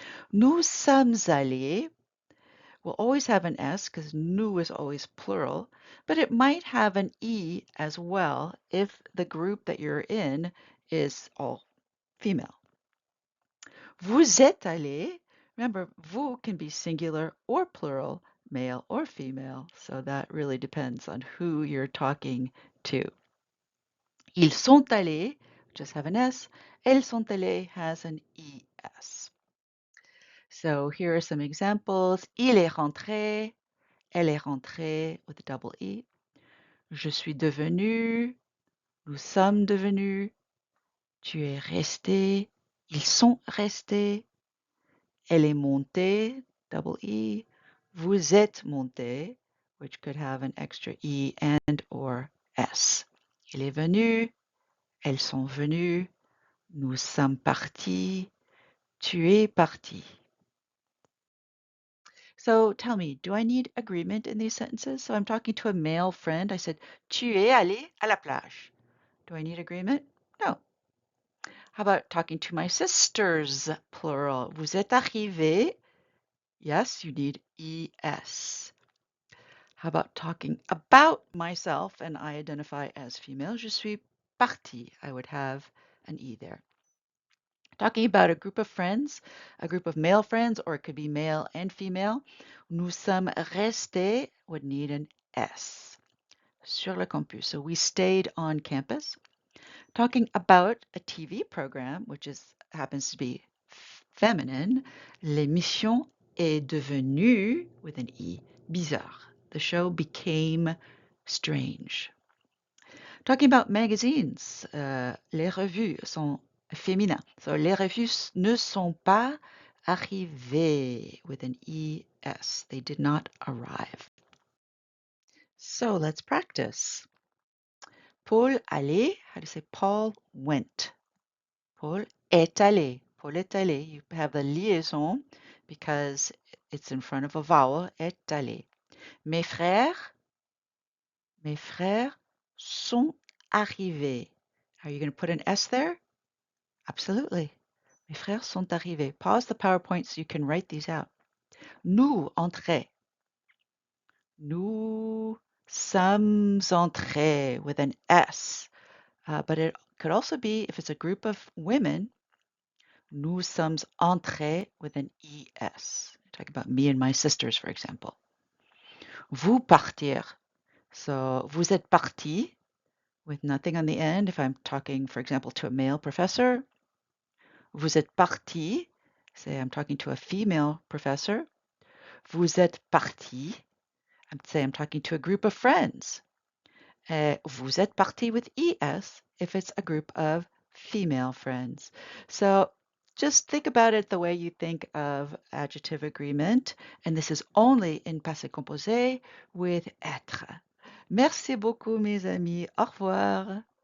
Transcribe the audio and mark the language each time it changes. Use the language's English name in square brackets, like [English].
[French] Nous sommes allés [English] will always have an S because nous is always plural, but it might have an E as well if the group that you're in is all female. [French] Vous êtes allés. [English] Remember, vous can be singular or plural, male or female, so that really depends on who you're talking to. [French] Ils sont allés, [English] just have an S. [French] Elles sont allées [English] has an ES. So here are some examples. [French] Il est rentré, elle est rentrée [English] with a double E. [French] Je suis devenu, nous sommes devenus, tu es resté, Ils sont restés. Elle est montée, double E. Vous êtes monté, [English] which could have an extra E and or S. [French] Il est venu. Elles sont venues. Nous sommes partis. Tu es parti. [English] So tell me, do I need agreement in these sentences? So I'm talking to a male friend. I said, [French] tu es allé à la plage. [English] Do I need agreement? No. How about talking to my sisters, plural? [French] Vous êtes arrivés. [English] Yes, you need ES. How about talking about myself and I identify as female? [French] Je suis partie. [English] I would have an E there. Talking about a group of friends, a group of male friends, or it could be male and female. [French] Nous sommes restés [English] would need an S. [French] Sur le campus. [English] So we stayed on campus. Talking about a TV program, which happens to be feminine. [French] L'émission est devenue, [English] with an E, [French] bizarre. [English] The show became strange. Talking about magazines, [French] les revues sont féminins. So les revues ne sont pas arrivées [English] with an ES. They did not arrive. So let's practice. [French] Paul allait, [English] how to say Paul went. [French] Paul est allé. Paul est allé. [English] You have the liaison because it's in front of a vowel. [French] Est allé. Mes frères sont arrivés. [English] Are you going to put an S there? Absolutely. [French] Mes frères sont arrivés. [English] Pause the PowerPoint so you can write these out. [French] Nous entrés. Nous sommes entrés [English] with an S. But it could also be, if it's a group of women, [French] nous sommes entrés [English] with an ES. Talk about me and my sisters, for example. [French] Vous partir. [English] So, [French] vous êtes partis [English] with nothing on the end. If I'm talking, for example, to a male professor, [French] vous êtes parti. [English] Say I'm talking to a female professor. [French] Vous êtes parti. [English] Say I'm talking to a group of friends. [French] Vous êtes parti [English] with ES if it's a group of female friends. So just think about it the way you think of adjective agreement. And this is only in passé composé with être. [French] Merci beaucoup, mes amis. Au revoir.